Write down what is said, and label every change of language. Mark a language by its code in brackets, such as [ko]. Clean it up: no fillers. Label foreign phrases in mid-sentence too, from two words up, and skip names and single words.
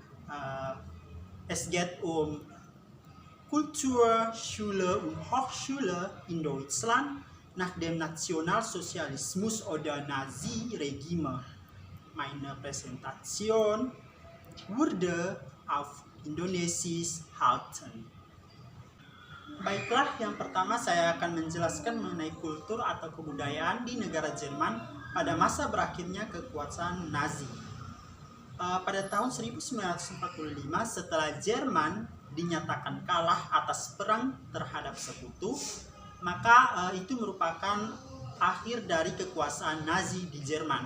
[de] Es geht um Kultur, Schule und Hochschule in Deutschland nach dem Nationalsozialismus oder Nazi-Regime. Meine Präsentation wurde auf Indonesisch halten. [id] Baiklah, yang pertama saya akan menjelaskan mengenai kultur atau kebudayaan di negara Jerman pada masa berakhirnya kekuasaan Nazi. Pada tahun 1945, setelah Jerman dinyatakan kalah atas perang terhadap sekutu, maka itu merupakan akhir dari kekuasaan Nazi di Jerman.